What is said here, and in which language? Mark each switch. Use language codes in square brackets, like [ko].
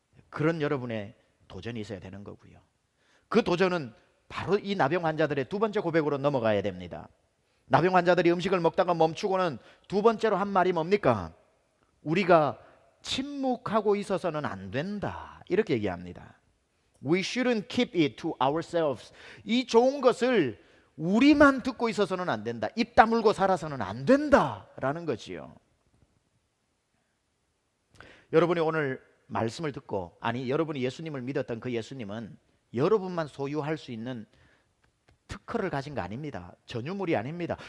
[ko] 그런 여러분의 도전이 있어야 되는 거고요. 그 도전은 바로 이 나병 환자들의 두 번째 고백으로 넘어가야 됩니다. 나병 환자들이 음식을 먹다가 멈추고는 두 번째로 한 말이 뭡니까? 우리가 침묵하고 있어서는 안 된다. 이렇게 얘기합니다. [en] We shouldn't keep it to ourselves. [ko] 이 좋은 것을 우리만 듣고 있어서는 안 된다. 입 다물고 살아서는 안 된다라는 거지요. 여러분이 오늘 말씀을 듣고, 아니 여러분이 예수님을 믿었던 그 예수님은 여러분만 소유할 수 있는 특허를 가진 거 아닙니다. 전유물이 아닙니다.